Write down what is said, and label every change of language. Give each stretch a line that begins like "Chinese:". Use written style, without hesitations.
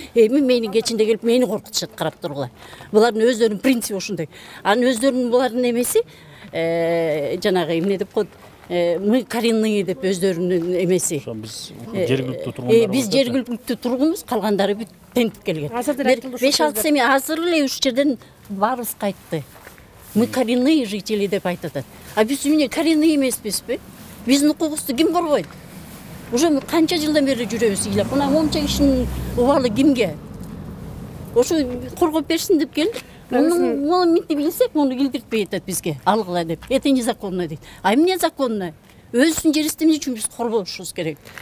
Kyrgyz: Менин кечинде келип мени коркутушат карап тургула. Булардын өздөрүнүн принципи ушундай. Анын өздөрүнүн булардын эмеси жанагы эмне деп коет,
Russian: мы коренные
Kyrgyz: деп өздөрүнүн эмеси. Биз жергиликтүү тургундар. Биз жергиликтүү тургунбуз, калгандары бүт тентип келген. 5-6 семья азыр эле ушу жерден баарыбыз кайтты.
Russian: Мы коренные жители
Kyrgyz: деп айтат. А биз эмне коренные эмеспизби? Биздин укугубузду ким коргойт? Уже канча жылдан бери жүрөбүз ыйлап. Мына момча кишинин убалы кимге? Ошо коргоп берсин деп келдик. Муну мынтип билсек, муну килдиртпей атат бизге. Алгыла деп.
Russian: Это незаконно
Kyrgyz: дейт. А эмне законно? Өзүнүн жерибизди эмне үчүн биз коргошубуз керек?